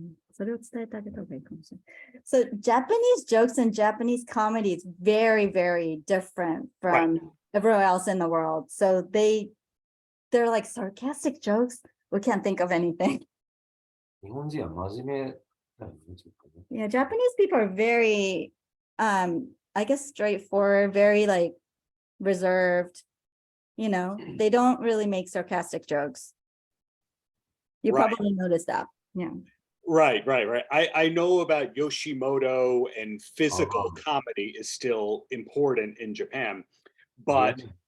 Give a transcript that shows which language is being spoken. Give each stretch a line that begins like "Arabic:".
Japanese: それを伝えてあげた方がいいかもしれない。
English: So Japanese jokes and Japanese comedy is very, very different from everywhere else in the world. So they're like sarcastic jokes. We can't think of anything.
Japanese: 日本人は真面目だよね。
English: Yeah, Japanese people are very, I guess straightforward, very like reserved. They don't really make sarcastic jokes. You probably noticed that. Yeah. Right. I know about Yoshimoto, and physical comedy is still important in Japan, but